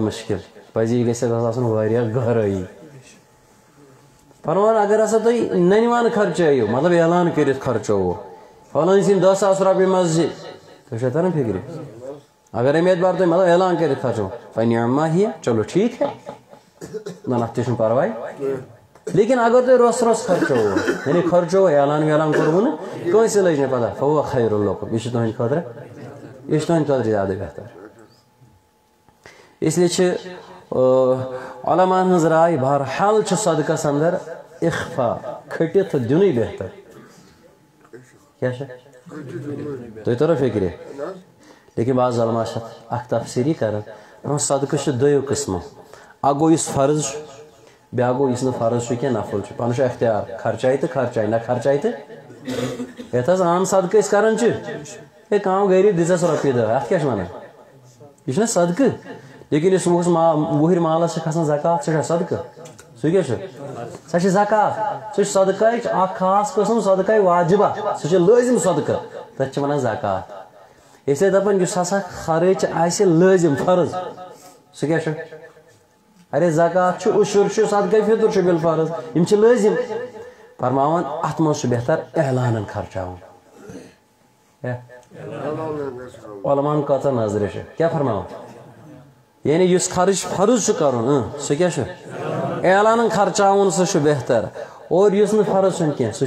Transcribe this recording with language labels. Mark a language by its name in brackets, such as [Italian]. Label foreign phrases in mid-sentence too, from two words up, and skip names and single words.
[Kashmiri] مُشکل پزِ یہِ گژھِ آسُن واریاہ گہرٲیی فرمان اگر ہسا تُہۍ ننوان خرچٲیِو مطلب اعلان کٔرِتھ خرچووٕ فلٲنۍ سٕنٛدۍ 10,000 رۄپیہِ مسجد تۄہہِ چھو تران فِکرِ اگر امہِ اعتبار تُہۍ مطلب اعلان کٔرِتھ خرچو فنعما ہی چلو [Urdu] ٹھیٖک ہے [Kashmiri] نہ اتھ تہِ چھُنہٕ پرواے لیکن اگر تُہۍ روٚس خرچووٕ یعنی خرچووٕ اعلان ویلان کوٚروٕ نہٕ کٲنٛسہِ لٔج نہٕ پتہ [Arabic] فهو خير لكم [Kashmiri] یہِ چھُ تُہنٛدِ خٲطرٕ زیادٕ بہتر [Urdu] اس لیے [Kashmiri] چھِ علماء ہٕنٛز راے بہرحال چھُ صدقس اندر اخفا کھٔٹِتھ دِنُے بہتر کیٛاہ چھُ تۄہہِ توٚرو فِکرِ لیکن بعض علماء چھِ اکھ تفصیٖلی کران صدقہٕ چھُ دۄیو قٕسمو اکھ گوٚو یُس فرض چھُ بیٛاکھ گوٚو یُس نہٕ فرض چھُ کینٛہہ نفل چھُ پانس چھُ اختیار خرچایہِ تہٕ خرچایہِ نہ خرچایہِ تہٕ یتھ حظ عام صدقہٕ أسۍ کران چھِ ہے کانٛہہ غریٖب دِژس رۄپیہِ دہ اتھ کیٛاہ چھِ ونان یہِ چھُنہ صدقہٕ لیکن یُس وُہٕرۍ مالس چھِ کھسان زکات سُہ چھا صدقہٕ سُہ کیٛاہ چھُ سۄ چھِ زکات سُہ چھُ صدقٕچ اکھ خاص قٕسم صدقے واجبہ سُہ چھُ لٲزم صدقہٕ تتھ چھِ ونان زکات [Urdu] اس لیے [Kashmiri] دپان یُس ہسا خرچ آسہِ لٲزم فرض سُہ کیٛاہ چھُ ارے زکات چھُ عشر چھُ صدقے فطر چھُ بالفرض یِم چھِ لٲزم فرماوان اتھ منٛز چھُ بہتر اعلانن خرچاوُن علماءن کۭژاہ نظرِ چھِ کیٛاہ فرماوان یعنی یُس خرچ فرض چھُ کرُن سُہ کیٛاہ چھُ اعلانن خرچاوُن سُہ چھُ بہتر اور یُس نہٕ فرض چھُنہٕ کینٛہہ سُہ